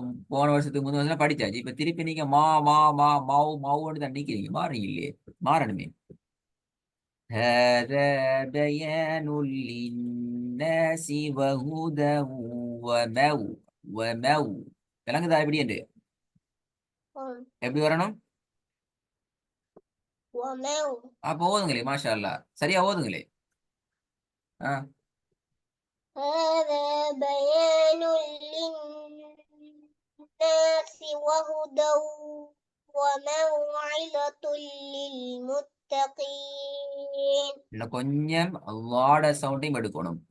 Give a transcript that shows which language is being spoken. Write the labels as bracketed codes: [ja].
[ta] போன வருஷத்துக்கு முந்தின வருஷம் படிச்சாச்சு. இப்ப திருப்பி நீங்க மா மா மா மவு மவுன்னு தான் நிக்கிறீங்க. மாறீங்க இல்லையே, மாறணுமே. [ar] هذا بيان للناس وهدى ومو [ta] விளங்குதா? எப்படி என்று எப்படி வரணும்? அப்ப ஓதுங்களே, மாஷா அல்லாஹ், சரியா ஓதுங்களே. [ar] هذا بيان للناس وهدى وموعظة للمتقين. [ta] இன்னும் கொஞ்சம் அல்லாஹ்வோட சவுண்டையும் எடுக்கணும்.